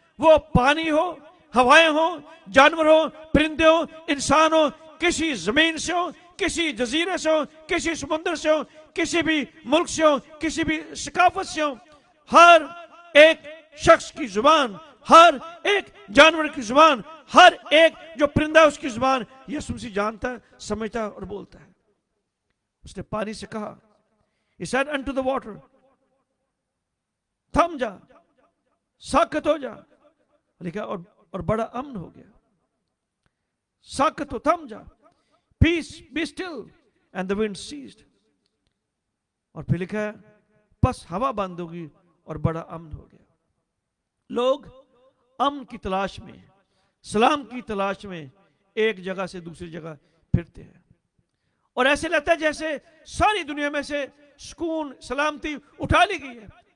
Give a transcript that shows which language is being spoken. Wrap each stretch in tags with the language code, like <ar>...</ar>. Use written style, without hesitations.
<hi>वो पानी हो, हवाएं हो, जानवर हो, परिंदे हो, इंसान हो, किसी जमीन से हो, किसी जजीरे से हो, किसी समुद्र से हो, किसी भी मुल्क से हो, किसी भी सकाफत से हो, हर एक शख्स की जुबान, हर एक जानवर की जुबान, हर एक जो परिंदा है उसकी जुबान यीशु मसीह जानता है, समझता है और बोलता है। उसने पानी से कहा,</hi> <en>he said unto the water,</en> <hi>थम जा, साकत हो जा। लिखा और बड़ा अमन हो गया। साकत हो, थम जा,</hi> <en>peace, be still, and the wind ceased।</en> <hi>और फिर लिखा है, बस हवा बंद होगी और बड़ा अमन हो गया। लोग अमन की तलाश में, सलाम की तलाश में एक जगह से दूसरी जगह फिरते हैं, और ऐसे लगता है जैसे सारी दुनिया में से सुकून, सलामती उठा ली गई है।</hi>